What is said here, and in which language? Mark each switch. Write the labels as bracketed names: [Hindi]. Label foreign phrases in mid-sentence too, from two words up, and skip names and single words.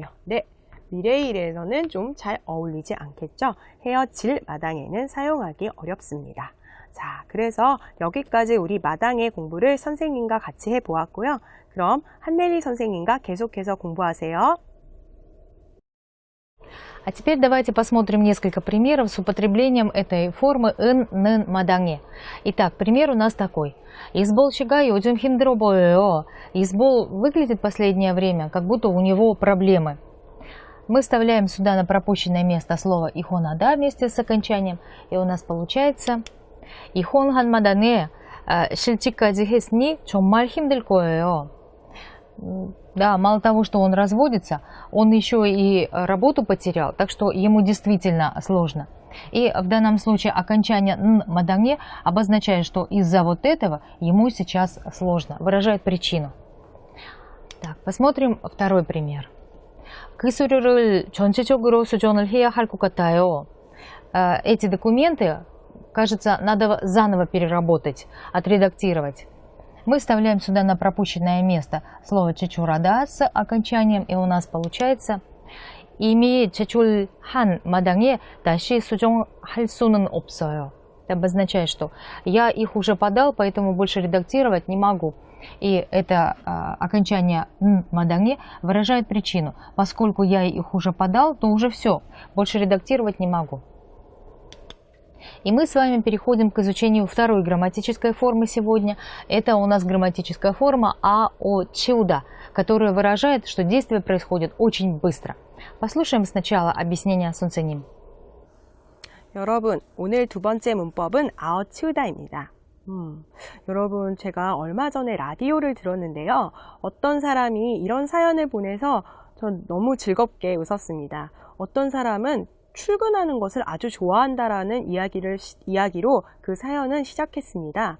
[Korean] 네, 미래의 일에서는 좀 잘 어울리지 않겠죠? 헤어질 마당에는 사용하기 어렵습니다. 자, 그래서 여기까지 우리 마당의 공부를 선생님과 같이 해보았고요. 그럼 한넬리 선생님과 계속해서 공부하세요. [Russian] А теперь давайте посмотрим несколько примеров с употреблением этой формы ын, нын, маданге. Итак, пример у нас такой. Избол щега [Korean] 요즘 힘들어 보여요. [Russian] Избол выглядит в последнее время, как будто у него проблемы. Мы вставляем сюда на пропущенное место слово ихонада вместе с окончанием, и у нас получается [Korean] 이혼한 마당에 실직까지 했으니 정말 힘들 거예요. [Russian] Да, мало того, что он разводится, он еще и работу потерял, так что ему действительно сложно. И в данном случае окончание «н» маданге обозначает, что из-за вот этого ему сейчас сложно, выражает причину. Так, посмотрим второй пример. [Korean] 그 서류를 전체적으로 수정을 해야 할 것 같아요. [Russian] Эти документы, кажется, надо заново переработать, отредактировать. Мы вставляем сюда на пропущенное место слово чечурада с окончанием, и у нас получается [Korean] 이미 제출한 마당에 다시 수정할 수는 없어요. [Russian] Это обозначает, что я их уже подал, поэтому больше редактировать не могу. И это окончание «н» маданге выражает причину. Поскольку я их уже подал, то уже все, больше редактировать не могу. И мы с вами переходим к изучению второй грамматической формы сегодня. Это у нас грамматическая форма аочиуда, которая выражает, что действие происходит очень быстро. послушаем сначала объяснение 선생님. [Korean] 여러분, 오늘 두 번째 문법은 아웃치우다입니다. 여러분, 제가 얼마 전에 라디오를 들었는데요. 어떤 사람이 이런 사연을 보내서 전 너무 즐겁게 웃었습니다. 어떤 사람은 출근하는 것을 아주 좋아한다라는 이야기로 그 사연은 시작했습니다.